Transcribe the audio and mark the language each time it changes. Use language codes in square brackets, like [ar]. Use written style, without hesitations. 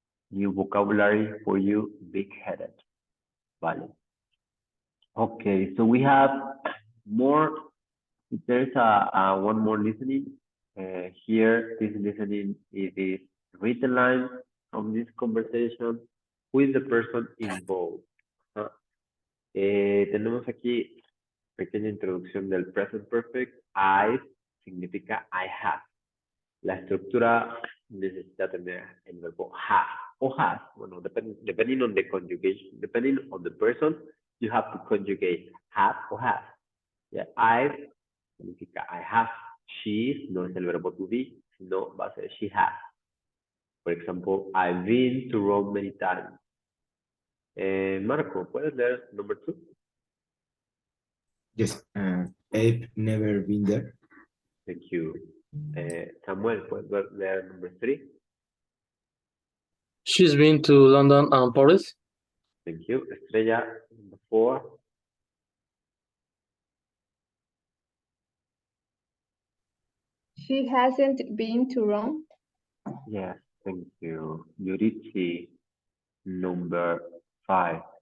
[en] New vocabulary for you, big-headed. Vale. Okay, so we have more. There's one more listening. Here, this listening is the written line from this conversation with the person involved. [es] Tenemos aquí pequeña introducción del present perfect. I significa [en] I have. [es] La estructura necesita tener el verbo have o has. [en] Bueno, depending on the conjugation, depending on the person, you have to conjugate have or has. Yeah, I [es] significa [en] I have. She's [es] no es el verbo to be, sino va a ser [en] she has. For example, I've been to Rome many times. [es] Marco, ¿puedes leer [en] number 2? Yes, I've never been there. Thank you. [es] Samuel, ¿puedes leer [en] number 3? She's been to London and Paris. Thank you. Estrella, number 4. She hasn't been to Rome. Yes, thank you. Yurichi, number 5.